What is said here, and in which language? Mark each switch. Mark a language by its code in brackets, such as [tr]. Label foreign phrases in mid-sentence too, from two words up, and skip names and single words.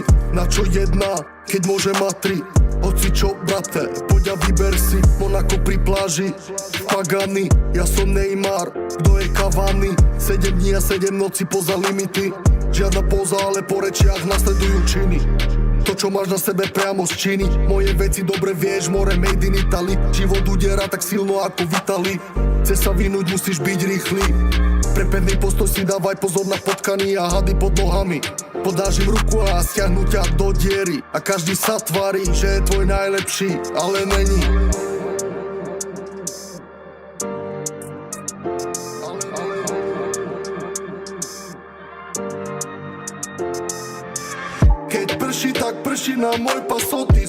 [sk] Na čo jedna, keď môže mať tri? Hoci čo, brate, poď a vyber si Monako pri pláži, Pagany. Ja som Neymar, kto je Cavani. 7 dní a 7 noci poza limity. Žiadna poza, ale po rečiach nasledujú činy. To, čo máš na sebe, priamo z Číny. Moje veci dobre vieš, [en] more made in Italy. [sk] Život udiera tak silno ako Vitali. Chce sa vynúť, musíš byť rýchly. Pre pevný postoj si dávaj pozor na potkany a hady pod nohami. Podáš im ruku a stiahnu ťa do diery. A každý sa tvári, že je tvoj najlepší, ale není. Keď prší, tak prší na môj pasoty.